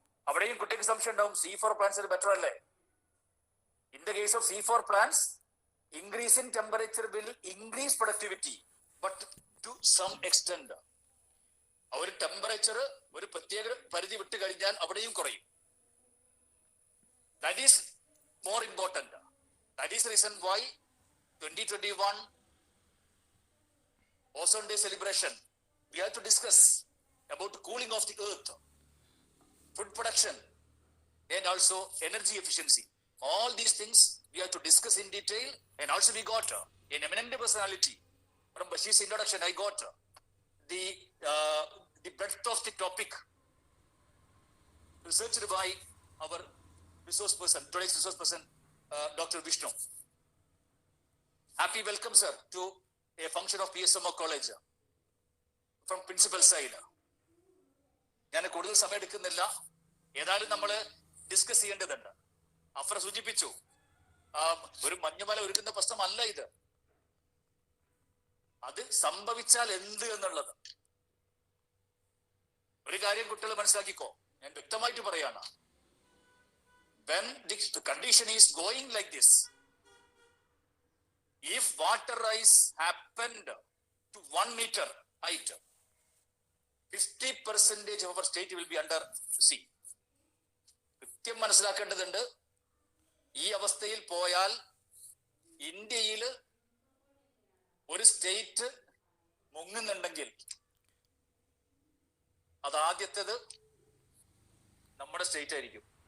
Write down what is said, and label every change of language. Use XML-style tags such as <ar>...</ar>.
<ml>അവിടെയും കുട്ടിക്ക് സംശയം ഉണ്ടാവും, C4 പ്ലാന്റ്സ് ബെറ്റർ അല്ലേ?</ml> <en>In the case of C4 plants, increase in temperature will increase productivity, but to some extent.</en> <ml>ഒരു temperature ഒരു പ്രത്യേക പരിധി വിട്ട് കഴിഞ്ഞാൽ അവിടെയും കുറയും.</ml> <en>That is more important. That is the reason why 2021 Ozone Day celebration, we have to discuss about the cooling of the earth, food production, and also energy efficiency. All these things we have to discuss in detail. And also we got an eminent personality from Bashir's introduction. I got the breadth of the topic researched by our resource person, today's resource person, Dr. Vishnu. Happy welcome, sir, to a function of PSMO College from principal side.</en> <ml>ഞാൻ കൂടുതൽ സമയം എടുക്കുന്നില്ല. ഏതായാലും നമ്മൾ discuss ചെയ്യേണ്ടതുണ്ട്. AHPRA സൂചിപ്പിച്ചു, ഒരു മഞ്ഞുമല ഒരുക്കുന്ന പ്രശ്നമല്ല ഇത്. അത് സംഭവിച്ചാൽ എന്ത് എന്നുള്ളത് ഒരു കാര്യം കുട്ടികൾ മനസ്സിലാക്കിക്കോ. ഞാൻ വ്യക്തമായിട്ട് പറയാണ്,</ml> <en>when the condition is going like this, if water rise happened to 1 meter height, 50% of our state will be under sea.</en> <ml>കൃത്യം മനസ്സിലാക്കേണ്ടതുണ്ട്. ഈ അവസ്ഥയിൽ പോയാൽ ഇന്ത്യയിൽ ഒരു സ്റ്റേറ്റ് മുങ്ങുന്നുണ്ടെങ്കിൽ അതാദ്യത്തേത് നമ്മുടെ സ്റ്റേറ്റ് ആയിരിക്കും.</ml>